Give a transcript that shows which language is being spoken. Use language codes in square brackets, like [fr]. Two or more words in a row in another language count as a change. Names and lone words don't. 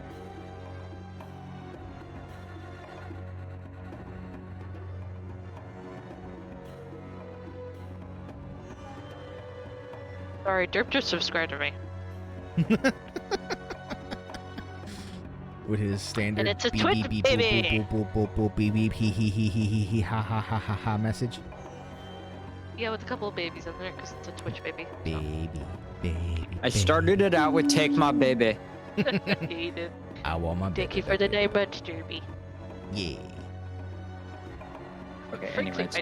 [en] Sorry, Derp just subscribed to me. With his standard And it's a beep, Twitch beep, beep, baby. boop, boop, boop, boop, boop, beep, beep, hee, hee, hee, hee, hee, hee, ha, ha, ha, ha, ha message. Yeah, with a couple of babies in there, because it's a Twitch baby. Baby, baby. I started it out with "Take my baby." Hate it. I want my Thank baby. you for the name, but Derby. Yeah. Okay, Frankly, anyways.